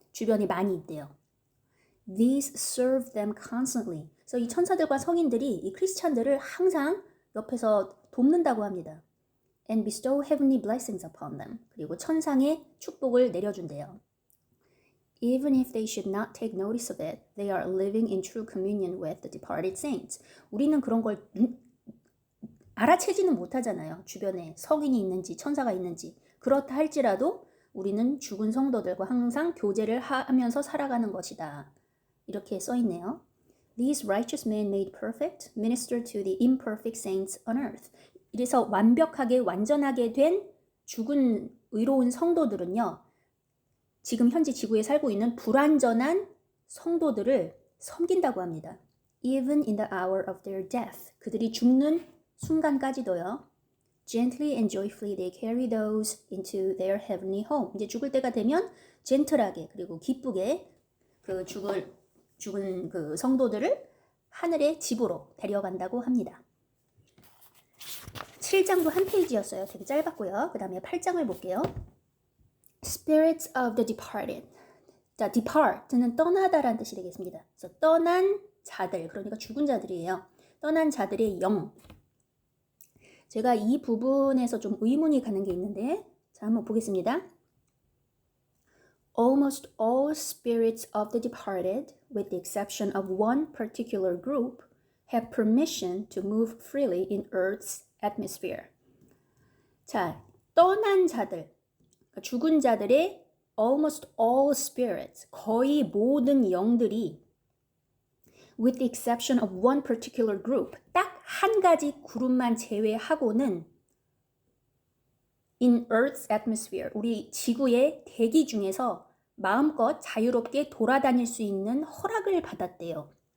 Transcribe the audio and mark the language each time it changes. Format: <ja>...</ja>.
<ko>주변에 많이 있대요.</ko> <en>These serve them constantly.</en> <ko>그래서 이 천사들과 성인들이 이 크리스찬들을 항상 옆에서 돕는다고 합니다.</ko> <en>And bestow heavenly blessings upon them.</en> <ko>그리고 천상의 축복을 내려준대요.</ko> <en>Even if they should not take notice of it, they are living in true communion with the departed saints.</en> <ko>우리는 그런 걸 알아채지는 못하잖아요. 주변에 성인이 있는지 천사가 있는지. 그렇다 할지라도 우리는 죽은 성도들과 항상 교제를 하면서 살아가는 것이다. 이렇게 써있네요.</ko> <en>These righteous men made perfect minister to the imperfect saints on earth.</en> <ko>이래서 완벽하게 완전하게 된 죽은 의로운 성도들은요. 지금 현재 지구에 살고 있는 불완전한 성도들을 섬긴다고 합니다.</ko> <en>Even in the hour of their death.</en> <ko>그들이 죽는 순간까지도요.</ko> <en>Gently and joyfully they carry those into their heavenly home.</en> <ko>이제 죽을 때가 되면 젠틀하게 그리고 기쁘게 그 죽은 그 성도들을 하늘의 집으로 데려간다고 합니다. 7장도 한 페이지였어요. 되게 짧았고요. 그 다음에 8장을 볼게요.</ko> <en>Spirits of the departed.</en> <ko>자, depart는 떠나다라는 뜻이 되겠습니다. 그래서 떠난 자들, 그러니까 죽은 자들이에요. 떠난 자들의 영. 제가 이 부분에서 좀 의문이 가는 게 있는데, 자, 한번 보겠습니다.</ko> <en>Almost all spirits of the departed, with the exception of one particular group, have permission to move freely in Earth's atmosphere.</en> <ko>자, 떠난 자들, 그러니까 죽은 자들의</ko> <en>almost all spirits,</en> <ko>거의 모든 영들이</ko> <en>with the exception of one particular group,</en> <ko>딱 한 가지 그룹만 제외하고는</ko> <en>in Earth's atmosphere,</en> <ko>우리 지구의 대기 중에서 마음껏 자유롭게 돌아다닐 수 있는 허락을 받았대요.</ko>